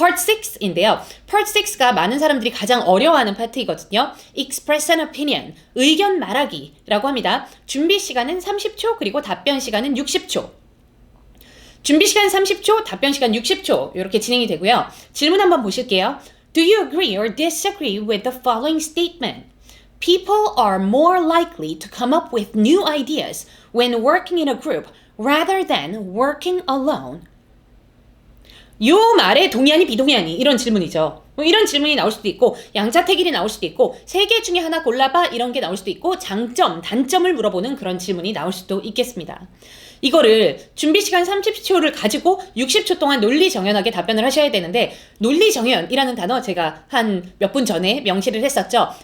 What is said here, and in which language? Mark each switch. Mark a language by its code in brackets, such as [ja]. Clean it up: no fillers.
[ko] Part 6인데요. Part 6가 많은 사람들이 가장 어려워하는 파트이거든요. [en] Express an opinion, [ko] 의견 말하기라고 합니다. 준비 시간은 30초, 그리고 답변 시간은 60초. 준비 시간 30초, 답변 시간 60초 이렇게 진행이 되고요. 질문 한번 보실게요. [en] Do you agree or disagree with the following statement? People are more likely to come up with new ideas when working in a group rather than working alone. [ko] 요 말에 동의하니 비동의하니, 이런 질문이죠. 이런 질문이 나올 수도 있고, 양자택일이 나올 수도 있고, 세 개 중에 하나 골라봐, 이런 게 나올 수도 있고, 장점, 단점을 물어보는 그런 질문이 나올 수도 있겠습니다. 이거를 준비 시간 30초를 가지고 60초 동안 논리정연하게 답변을 하셔야 되는데, 논리정연이라는 단어 제가 한 몇 분 전에 명시를 했었죠.